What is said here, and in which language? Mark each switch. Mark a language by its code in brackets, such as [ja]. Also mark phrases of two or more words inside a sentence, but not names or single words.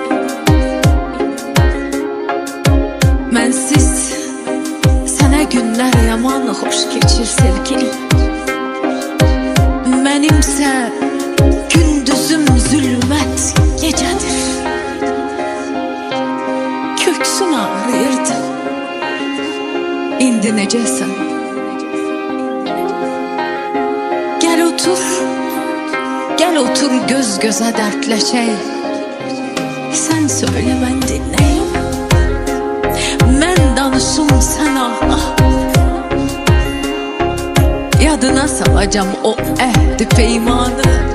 [az] Mənsiz sənə günlər yaman xoş keçir sevgilim. Mənimsə gündüzüm zülmət gecədir. Köksün ağrıyırdı. İndi necəsən? [tr] Gel otur göz göze dertleşelim. Sen söyle ben dinleyeyim. Ben danışım sen ağla. [az] Yadına salacağım o ehdi peymanı.